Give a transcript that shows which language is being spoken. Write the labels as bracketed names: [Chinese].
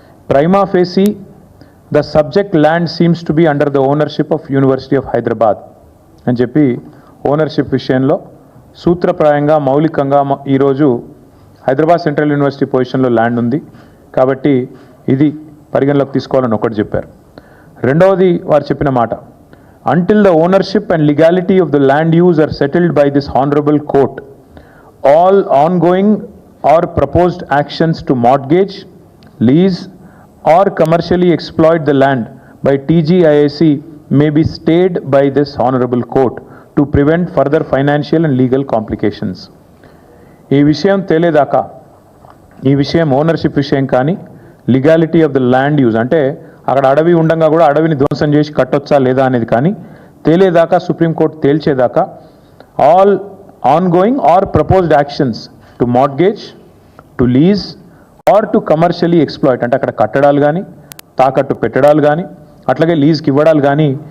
[English] prima facie the subject land seems to be under the ownership of University of Hyderabad [Telugu] అని చెప్పి ownership విషయంలో సూత్రప్రాయంగా, మౌలికంగా ఈరోజు హైదరాబాద్ సెంట్రల్ యూనివర్సిటీ పొజిషన్లో ల్యాండ్ ఉంది కాబట్టి ఇది పరిగణలోకి తీసుకోవాలని ఒకటి చెప్పారు. రెండవది వారు చెప్పిన మాట, [English] Until the ownership and legality of the land use are settled by this honourable court, all ongoing or proposed actions to mortgage, lease or commercially exploit the land by TGIAC may be stayed by this honorable court to prevent further financial and legal complications. [Telugu] ఈ విషయం తేలేదాకా, ఈ విషయం ownership విషయం కానీ, [English] legality of the land use [Telugu] అంటే అక్కడ అడవి ఉండగా కూడా అడవిని ధ్వంసం చేసి కట్టొచ్చా లేదా అనేది కానీ తేలేదాకా, supreme court తేల్చేదాకా [English] all ongoing or proposed actions to mortgage, to lease or to commercially exploit [Telugu] అంటే అక్కడ కట్టడాలు కానీ, తాకట్టు పెట్టడాలు కానీ, అట్లాగే లీజ్కి ఇవ్వడాలు కానీ